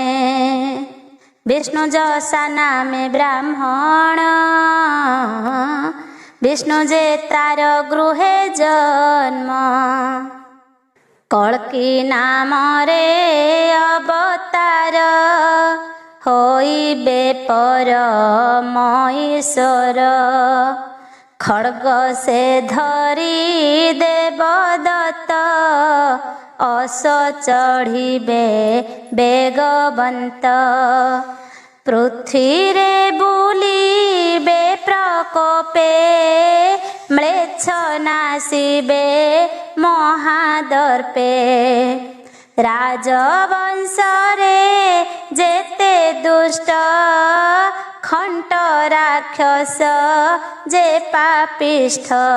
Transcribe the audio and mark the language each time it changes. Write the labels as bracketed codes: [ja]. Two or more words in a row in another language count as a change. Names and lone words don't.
[or] ବିଷ୍ଣୁ ଯଶା ନାମେ ବ୍ରାହ୍ମଣ ବିଷ୍ଣୁ ଯେ ତାର ଗୃହେ ଜନ୍ମ। କଳ୍କୀ ନାମରେ ଅବତାର ହୋଇବେ ପରମ ଈଶ୍ୱର। ଖଡ୍ଗ ସେ ଧରୀ ଦେବଦତ୍ତ ଅସ ଚଢ଼ିବେ ବେଗବନ୍ତ ପୃଥ୍ୱୀ ରେ ବୁଲିବେ ପ୍ରକୋପେ ମ୍ଲେଚ୍ଛ ନାଶିବେ ମହାଦର୍ପେ ରାଜବଂଶ ରେ ଯେତେ ଦୁଷ୍ଟ ଖଣ୍ଟ ରାକ୍ଷସ ଯେ ପାପିଷ୍ଠ